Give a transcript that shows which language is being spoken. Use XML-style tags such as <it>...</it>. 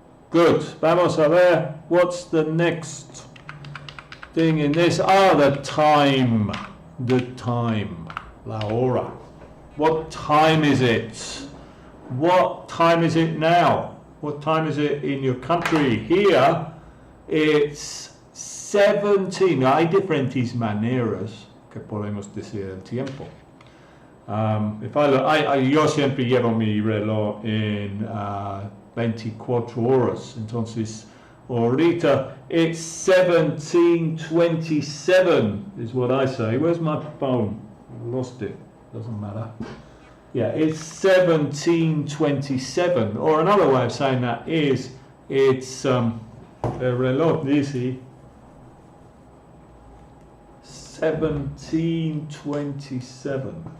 <en>Good,</en> <es>vamos a ver,</es> <en>what's the next thing in this? The time,</en> <es>la hora.</es> <en>What time is it? What time is it now? What time is it in your country? Here, it's 17.</en> <es>Hay diferentes maneras que podemos decir el tiempo. Yo siempre llevo mi reloj en 24 horas. Entonces, ahorita,</es> <en>it's 17:27 is what I say. Where's my phone? I lost it. Doesn't matter. Yeah, it's 17:27. Or another way of saying that is, it's</en> <es>el reloj dice</es> <en>17:27.</en>